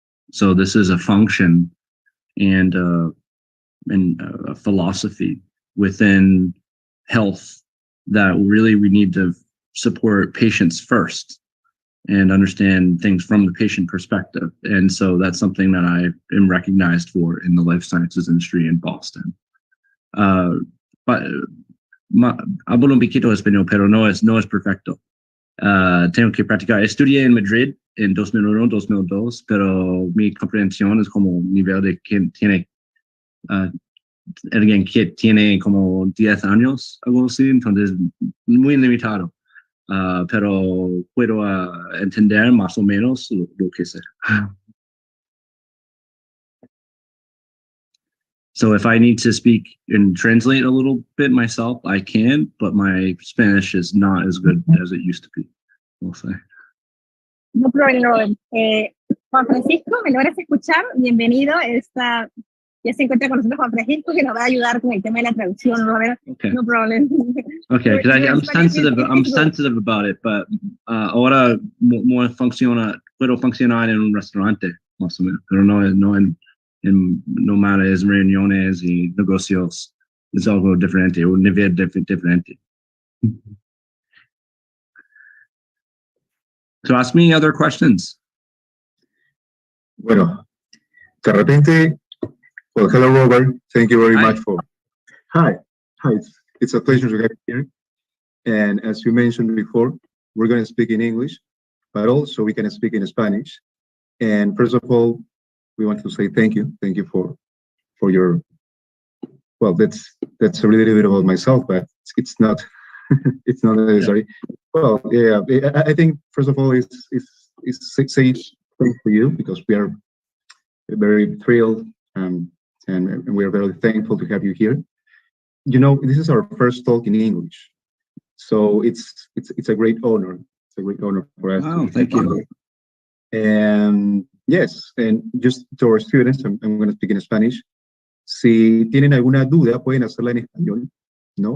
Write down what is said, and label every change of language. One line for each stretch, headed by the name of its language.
English: So this is a function and a philosophy within health that really we need to support patients first and understand things from the patient perspective. And so that's something that I am recognized for in the life sciences industry in Boston.
Spanish: But hablo un poquito español, pero no es perfecto. Tengo que practicar. Estudié en Madrid en 2001, 2002, pero mi comprensión es como nivel de quien tiene, alguien que tiene como 10 años, algo así, entonces muy limitado. Pero puedo entender más o menos lo que sé.
English: So if I need to speak and translate a little bit myself, I can, but my Spanish is not as good as it used to be, we'll say.
Spanish: No problema. Juan Francisco, ¿me logras escuchar? Bienvenido. Ya se encuentra con nosotros Juan Francisco, que nos va a ayudar con el tema de la traducción, Robert.
English: Okay. No problem. Okay, because I'm sensitive about it, but
Spanish: ahora puedo funcionar en un restaurante, más o menos, pero no en malas reuniones y negocios. Es algo diferente, un nivel diferente.
English: So ask me other questions.
Spanish: Bueno, de repente,
English: well, hello, Robert. Thank you very much for. Hi. It's a pleasure to have you here. And as you mentioned before, we're going to speak in English, but also we can speak in Spanish. And first of all, we want to say thank you. Thank you for your. Well, that's a little bit about myself, but it's not. It's not necessary. Yeah. Well, yeah. I think first of all, it's say thanks to you because we are very thrilled and we are very thankful to have you here. You know, this is our first talk in English, so it's a great honor. It's a great honor for us. Oh, thank you. And yes, and just to our students, I'm going to speak in Spanish.
Spanish: Si tienen alguna duda, pueden hacerla en español, ¿no?